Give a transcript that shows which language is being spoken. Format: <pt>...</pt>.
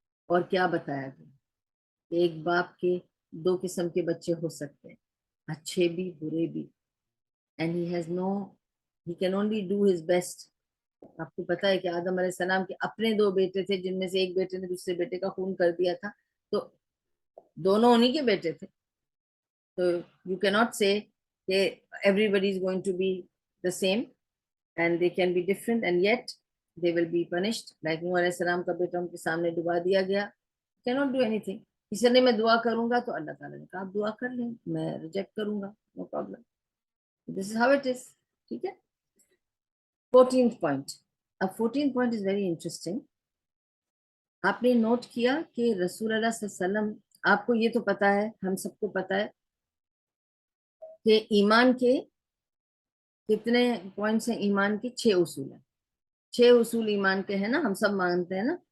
<ur>اور کیا بتایا گیا کہ ایک باپ کے دو قسم کے بچے ہو سکتے ہیں, اچھے بھی برے بھی,</ur> <en>and he can only do his best.</en> <ur>آپ کو پتا ہے کہ آدم علیہ السلام کے اپنے دو بیٹے تھے, جن میں سے ایک بیٹے نے دوسرے بیٹے کا خون کر دیا تھا, تو دونوں انہی کے بیٹے تھے. تو</ur> <en>you cannot say</en> <ur>کہ</ur> <en>everybody is going to be the same and they can be different and yet they will be punished. Like</en> <ur>نوح علیہ السلام کا بیٹا ان کے سامنے ڈبا دیا گیا,</ur> <en>cannot do anything.</en> <ur>کسی نے میں دعا کروں گا تو اللہ تعالیٰ نے کہا آپ دعا کر لیں, میں ریجیکٹ کروں گا,</ur> <en>no problem. This is how it is.</en> <ur>ٹھیک ہے.</ur> <en>14th point.</en> <ur>اب</ur> <en>14th point is very interesting.</en> <ur>آپ نے نوٹ کیا کہ رسول اللہ صلی اللہ علیہ وسلم, آپ کو یہ تو پتا ہے, ہم سب کو پتا ہے کہ ایمان کے کتنے پوائنٹس ہیں. ایمان کے 6 اصول ہیں. 6 اصول ایمان کے ہیں نا, ہم سب مانتے ہیں نا.</ur>